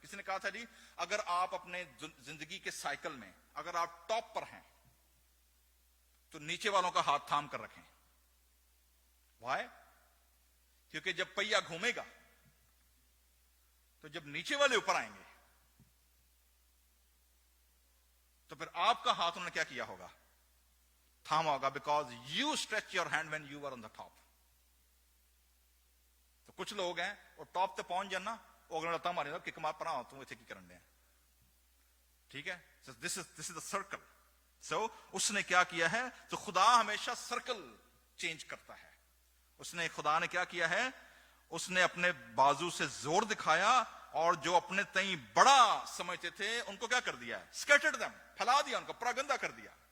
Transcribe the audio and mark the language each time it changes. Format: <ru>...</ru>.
<ur>کسی نے کہا تھا جی اگر آپ اپنے زندگی کے سائیکل میں اگر آپ ٹاپ پر ہیں تو نیچے والوں کا ہاتھ تھام کر رکھیں. وائے؟ کیونکہ جب پہیا گھومے گا تو جب نیچے والے اوپر آئیں گے تو پھر آپ کا ہاتھ انہوں نے کیا کیا ہوگا؟ تھاما ہوگا.</ur> <en>Because you stretch your hand when you are on the top.</en> <pa>تو کچھ لوگ ہیں اور ٹاپ تے پہنچ جانا, وہ اگلا لتا مارے کہ کمار پر تم اتنے کی کرن دیں.</pa> <ur>ٹھیک ہے,</ur> <en>This is the circle.</en> <ur>سو اس نے کیا کیا ہے؟ تو خدا ہمیشہ سرکل چینج کرتا ہے. اس نے خدا نے کیا کیا ہے؟ اس نے اپنے بازو سے زور دکھایا, اور جو اپنے تئیں بڑا سمجھتے تھے ان کو کیا کر دیا ہے؟</ur> <en>scattered them,</en> <ur>پھیلا دیا, ان کو پراگندہ کر دیا.</ur>